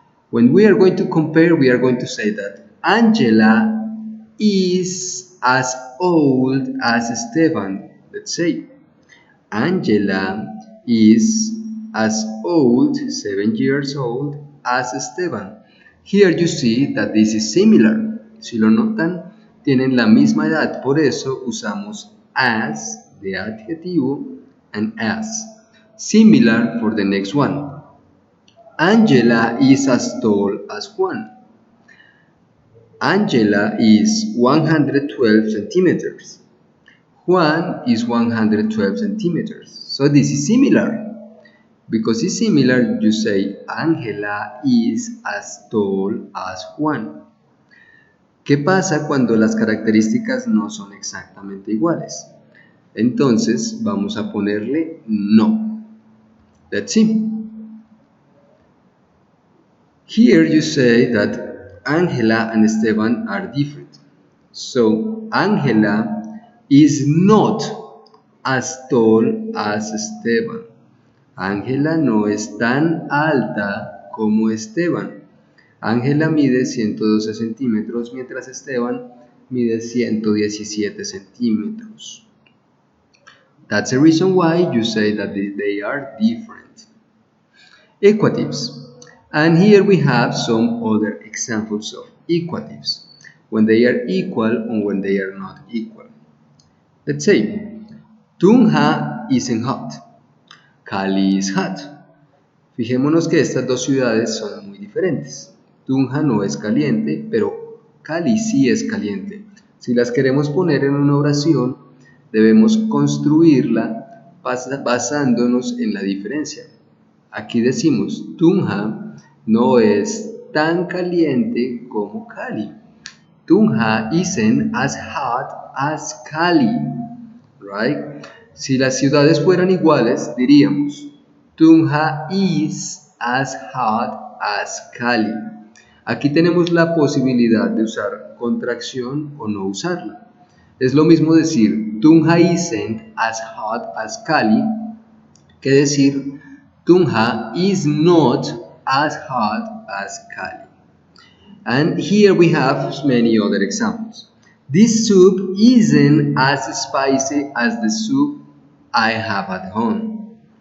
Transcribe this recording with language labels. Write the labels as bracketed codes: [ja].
[en] When we are going to compare, we are going to say that Angela is as old as Esteban. Let's say Angela is as old, 7 years old, as Esteban. Here you see that this is similar. [es] Si lo notan, tienen la misma edad, por eso usamos as de adjetivo and as. [en] Similar for the next one. Angela is as tall as Juan. Angela is 112 centimeters. Juan is 112 centimeters. So this is similar. Because it's similar, you say Angela is as tall as Juan. [es] ¿Qué pasa cuando las características no son exactamente iguales? Entonces vamos a ponerle no. [en] Let's see. Here you say that Angela and Esteban are different. So Angela is not as tall as Esteban. [es] Ángela no es tan alta como Esteban. Ángela mide 112 centímetros, mientras Esteban mide 117 centímetros. [en] That's the reason why you say that they are different. Equatives. And here we have some other examples of equatives. When they are equal and when they are not equal. Let's say, Tunja isn't hot. Cali is hot. [es] Fijémonos que estas dos ciudades son muy diferentes. Tunja no es caliente, pero Cali sí es caliente. Si las queremos poner en una oración, debemos construirla basándonos en la diferencia. Aquí decimos, Tunja no es tan caliente como Cali. [en] Tunja isn't as hot as Cali, right? [es] Si las ciudades fueran iguales, diríamos, [en] Tunja is as hot as Cali. [es] Aquí tenemos la posibilidad de usar contracción o no usarla. Es lo mismo decir [en] Tunja isn't as hot as Cali [es] que decir [en] Tunja is not as hot as Cali. And here we have many other examples. This soup isn't as spicy as the soup I have at home.